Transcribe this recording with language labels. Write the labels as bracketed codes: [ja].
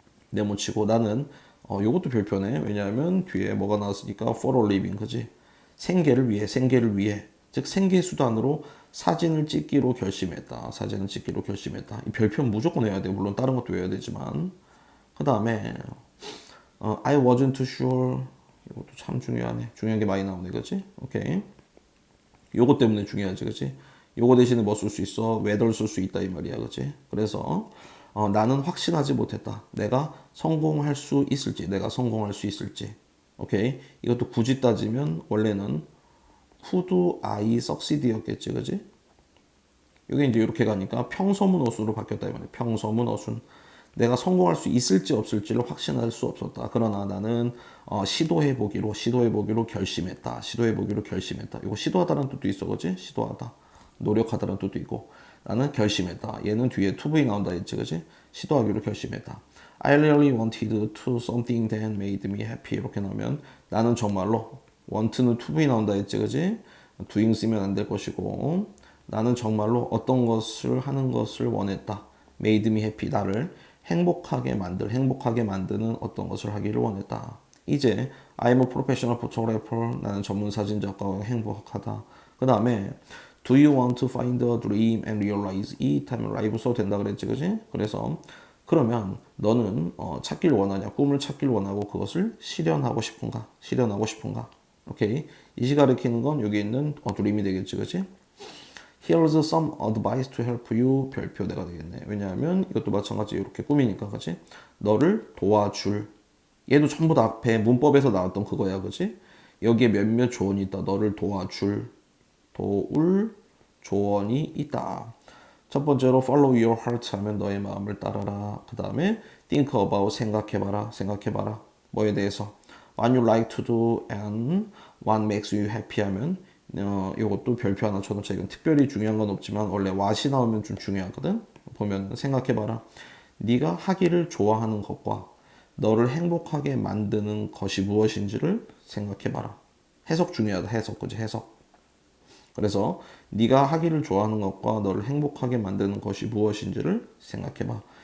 [ko] 네모치고 나는 요것도 별표네. 왜냐하면 뒤에 뭐가 나왔으니까 [en] for a living, [ko] 그지? 생계를 위해 즉 생계 수단으로 사진을 찍기로 결심했다. 이 별표는 무조건 해야 돼. 물론 다른 것도 해야 되지만. 그 다음에 [en] I wasn't sure. [ko] 이것도 참 중요하네. 중요한 게 많이 나오네, 그지? 오케이. 요거 때문에 중요하지, 그치? 요거 대신에 뭐 쓸 수 있어? whether 쓸 수 있다 이 말이야, 그치? 그래서 나는 확신하지 못했다. 내가 성공할 수 있을지. 오케이? 이것도 굳이 따지면 원래는 [en] who I succeed [ko] 였겠지, 그치? 여기 이제 이렇게 가니까 평서문 어순으로 바뀌었다 이 말이야. 평서문 어순. 내가 성공할 수 있을지 없을지를 확신할 수 없었다. 그러나 나는 시도해보기로 결심했다. 이거 시도하다라는 뜻도 있어, 그지? 시도하다. 노력하다라는 뜻도 있고. 나는 결심했다. 얘는 뒤에 to be 나온다 했지, 그지? 시도하기로 결심했다. [en] I really wanted to something that made me happy. [ko] 이렇게 나오면 나는 정말로 want는 to be 나온다 했지, 그지? doing 쓰면 안 될 것이고. 나는 정말로 어떤 것을 하는 것을 원했다. [en] made me happy. [ko] 나를 행복하게 만드는 어떤 것을 하기를 원했다. 이제 [en] I'm a professional photographer. [ko] 나는 전문 사진작가와 행복하다. 그 다음에 [en] Do you want to find a dream and realize it? [ko] 하면 라이브 써도 된다 그랬지, 그지? 그래서 그러면 너는 꿈을 찾길 원하고 그것을 실현하고 싶은가? 오케이. 이시 가리키는 건 여기 있는 dream이 되겠지, 그지? [en] Here's some advice to help you. [ko] 별표대가 되겠네. 왜냐하면 이것도 마찬가지 이렇게 꾸미니까, 그치? 너를 도와줄. 얘도 전부 다 앞에 문법에서 나왔던 그거야, 그치? 여기에 몇몇 조언이 있다. 너를 도울 조언이 있다. 첫 번째로 [en] follow your heart [ko] 하면 너의 마음을 따라라. 그 다음에 [en] think about [ko] 생각해봐라. 뭐에 대해서? [en] What you like to do and what makes you happy [ko] 하면 이것도 별표 하나 쳐놓자. 이건 특별히 중요한 건 없지만 원래 what이 나오면 좀 중요하거든. 보면 생각해봐라. 네가 하기를 좋아하는 것과 너를 행복하게 만드는 것이 무엇인지를 생각해봐라. 해석 중요하다. 그치? 해석. 그래서 네가 하기를 좋아하는 것과 너를 행복하게 만드는 것이 무엇인지를 생각해봐.